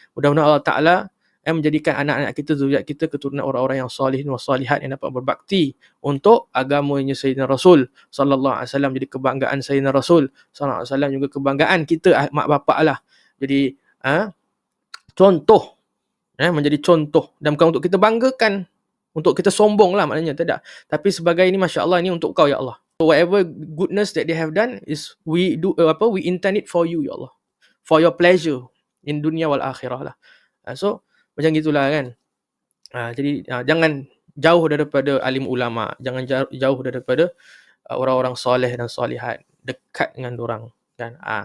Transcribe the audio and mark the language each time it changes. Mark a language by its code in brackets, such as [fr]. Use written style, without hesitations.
[ms] Mudah-mudahan Allah Ta'ala menjadikan anak-anak kita, zuriat kita, keturunan orang-orang yang salihin wa salihat yang dapat berbakti untuk agamanya Sayyidina Rasul sallallahu alaihi wasallam. Jadi kebanggaan Sayyidina Rasul sallallahu alaihi wasallam juga kebanggaan kita mak bapak lah. Jadi contoh, menjadi contoh, dan bukan untuk kita banggakan, untuk kita sombong lah maknanya, tidak. Tapi sebagai ini, Masya Allah, ini untuk kau ya Allah. [en] So whatever goodness that they have done is we intend it for you ya Allah, for your pleasure in dunia wal akhirah lah. [ms] So macam gitulah kan. Jadi jangan jauh daripada alim ulama, jangan jauh daripada orang-orang soleh dan solihat, dekat dengan dorang kan.